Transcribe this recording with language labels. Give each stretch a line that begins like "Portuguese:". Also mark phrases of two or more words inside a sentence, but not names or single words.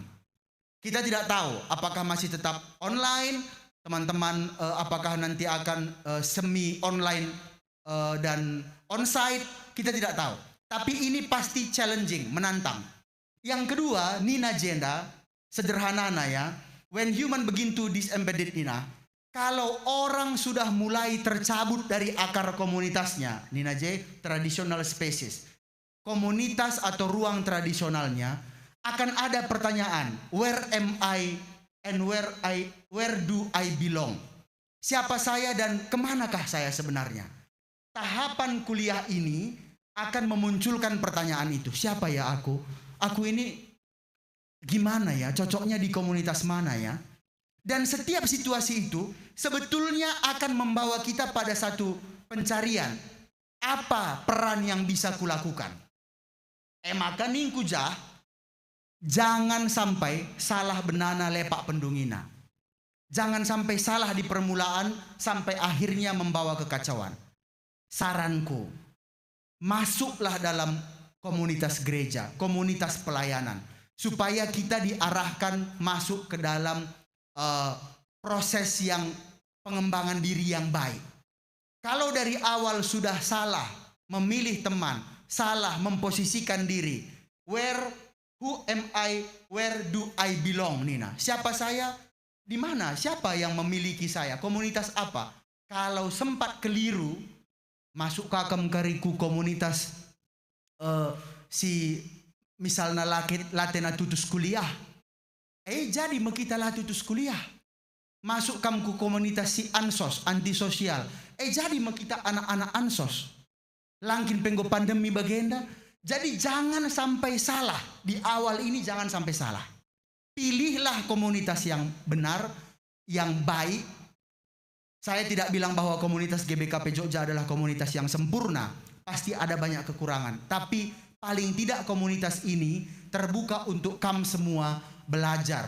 Indonesian: Kita tidak tahu apakah masih tetap online, teman-teman, apakah nanti akan semi online dan onsite, kita tidak tahu. Tapi ini pasti challenging, menantang. Yang kedua,
Batak Karo: Nina Jenda,
Indonesian: sederhana ya.
English: When human begin to disembedded Nina,
Indonesian: kalau orang sudah mulai tercabut dari akar komunitasnya,
Batak Karo: Nina J,
English: traditional spaces,
Indonesian: komunitas atau ruang tradisionalnya, akan ada pertanyaan,
English: where am I and where do I belong?
Indonesian: Siapa saya dan kemanakah saya sebenarnya? Tahapan kuliah ini akan memunculkan pertanyaan itu. Siapa ya aku? aku ini gimana ya, cocoknya di komunitas mana ya. Dan setiap situasi itu sebetulnya akan membawa kita pada satu pencarian. Apa peran yang bisa kulakukan?
Batak Karo: Maka ningku
Indonesian: jangan sampai salah
Batak Karo: benana lepak pendungina.
Indonesian: Jangan sampai salah di permulaan sampai akhirnya membawa kekacauan. Saranku, masuklah dalam komunitas gereja, komunitas pelayanan, supaya kita diarahkan masuk ke dalam proses yang pengembangan diri yang baik. Kalau dari awal sudah salah memilih teman, salah memposisikan diri,
English: who am I, where do I belong,
Indonesian: Nina? Siapa saya? Di mana? Siapa yang memiliki saya? Komunitas apa? Kalau sempat keliru, masuk
Batak Karo: kakam kariku komunitas si misalnya latena tutus kuliah. Jadi kita lah tutus kuliah.
Indonesian: Masuk kamu ke komunitas si ansos, antisosial. Jadi kita anak-anak ansos.
Batak Karo: Langkin penggo pandemi bagenda.
Indonesian: Jadi jangan sampai salah. Di awal ini jangan sampai salah. Pilihlah komunitas yang benar, yang baik. Saya tidak bilang bahwa komunitas GBKP Jogja adalah komunitas yang sempurna. Pasti ada banyak kekurangan. Tapi paling tidak komunitas ini terbuka untuk kamu semua belajar.